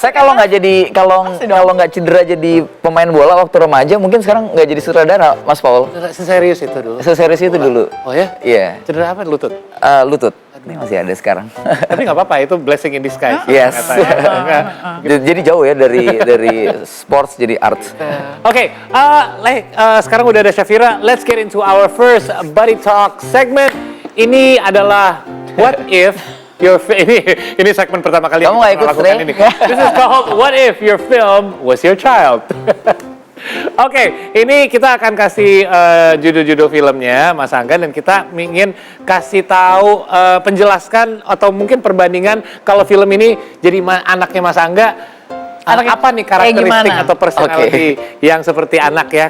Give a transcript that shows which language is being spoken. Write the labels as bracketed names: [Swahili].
[Indonesian] Saya kalau nggak jadi kalau nggak cedera jadi pemain bola waktu remaja, mungkin sekarang nggak jadi sutradara, Mas Paul. seserius itu dulu. Seserius itu dulu. Oh ya? Iya. Cedera apa lutut? Lutut. Ini masih ada sekarang. Tapi nggak apa-apa, itu [English] blessing in disguise. Yes. [Indonesian] Ternyata ya. Jadi jauh ya dari sports jadi arts. Oke, sekarang udah ada Shafira. [English] Let's get into our first Buddy Talk segment. [Indonesian] Ini adalah What If Your ini segmen pertama kali Kamu nggak ikut, melakukan Sri? ini. [English] This is called What If Your Film Was Your Child. [Indonesian] Oke, ini kita akan kasih judul-judul filmnya Mas Angga, dan kita ingin kasih tahu penjelaskan atau mungkin perbandingan kalau film ini jadi anaknya Mas Angga. Apa nih karakteristik atau personality yang seperti anak ya?